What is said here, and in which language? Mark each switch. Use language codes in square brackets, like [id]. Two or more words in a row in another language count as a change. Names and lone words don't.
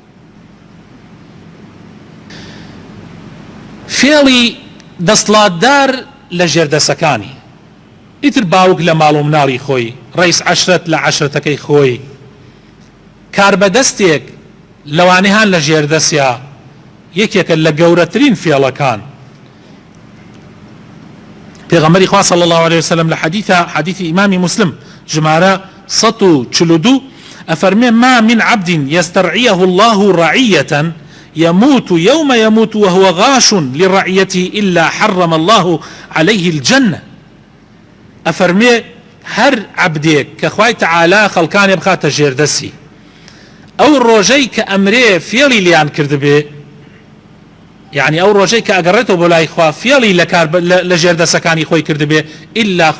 [ckb] فێڵی دەسڵاتدار لە ژێردەسەکانی ئیتر باوک لە ماڵ و مناڵی خۆی ڕئیس عەشرەت لە عەشرەتەکەی خۆی کاربەدەستێک لەوانەی هان لە ژێردەسیا یەکێکە لە گەورەترین فێڵەکان پێغەمبەری خوا [ar] صلی الله عليه وسلم [ckb] لە حەدیثی ئیمامی مسلم ژمارە 142 [ar] ئەفەرمێ ما من عبد يسترعيه الله رعية يموت يوم يموت وهو غاش لرعيته إلا حرم الله عليه الجنة ئەفەرمێ [ckb] هەر عەبدێک کە خوای تەعالا خەڵکانی بخاتە ژێردەسی ئەو ڕۆژەی کە ئەمرێ فێڵی لیان کردبێ یعنی ئەو ڕۆژەی کە ئەگەڕێتەوە بۆ لای خوا فێڵی لە ژێردەسەکانی خۆی کردبێ ئیلا